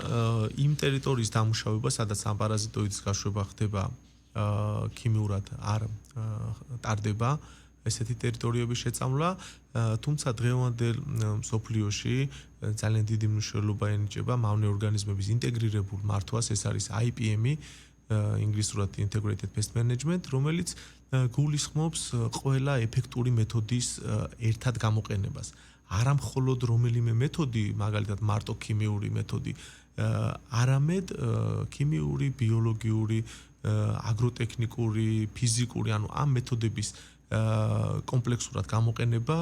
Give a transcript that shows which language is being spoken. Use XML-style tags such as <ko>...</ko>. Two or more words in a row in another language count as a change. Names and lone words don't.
<ka>იმ ტერიტორიის დამუშავება, სადაც ამ პარაზიტოიდის გაშვება ხდება, ქიმიურად არ ტარდება ესეთი ტერიტორიების შეწამლა, თუმცა დღევანდელ მსოფლიოში ძალიან დიდი მნიშვნელობა ენიჭება მავნე ორგანიზმების ინტეგრირებულ მართვას, ეს არის IPM-ი ინგლისურად</ka> <en>integrated pest management,</en> <ka>რომელიც გულისხმობს ყველა ეფექტური მეთოდის ერთად გამოყენებას. არა მხოლოდ რომელიმე მეთოდი, მაგალითად მარტო ქიმიური მეთოდი, არამედ ქიმიური, ბიოლოგიური, აგროტექნიკური, ფიზიკური, ანუ ამ მეთოდების კომპლექსურად გამოყენება</ka>